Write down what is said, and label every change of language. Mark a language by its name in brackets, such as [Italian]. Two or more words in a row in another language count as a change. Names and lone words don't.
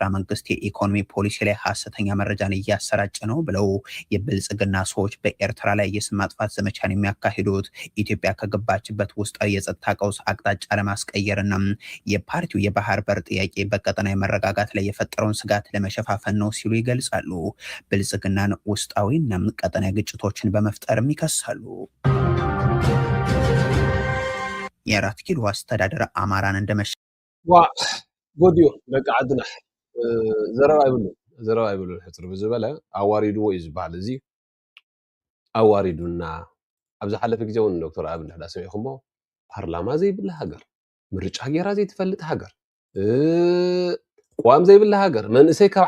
[Amharic] መንግስት የኢኮኖሚ ፖሊሲ ላይ ሐሰተኛ መረጃን እያሰራጨ ነው ብለው የብልጽግና ሰዎች በኤርትራ ላይ የስም ማጥፋት ዘመቻን የሚያካሂዱት ኢትዮጵያ ከገባችበት ውስጣዊ የጸጥታ ቀውስ አቅጣጫ ለማስቀየርና የፓርቲው የባህር በር ጥያቄ በቀጠናዊ መረጋጋት ላይ የፈጠረውን ስጋት ለመሸፋፈን ነው ሲሉ ይገልጻሉ። ብልጽግናን ውስጣዊና ቀጠናዊ ግጭቶችን በመፍጠርም ይከሳሉ። የአራት ኪሎ አስተዳደር አማራን እንደመሸ [Tigrinya] ጎዲዮ ደቂ ዓድና ዘረባ ይብሉ ሕፅር ብዝበለ ኣዋሪድዎ እዩ ዝበሃል እዚ ኣዋሪዱና ኣብ ዝሓለፈ ግዜ እውን ዶክተር ኣብይ ንሕዳ ሰሚዕኹሞ ፓርላማ ዘይብላ ሃገር፣ ምርጫ ጌራ ዘይትፈልጥ ሃገር፣ ቋም ዘይብላ ሃገር፣ መንእሰይ ካብ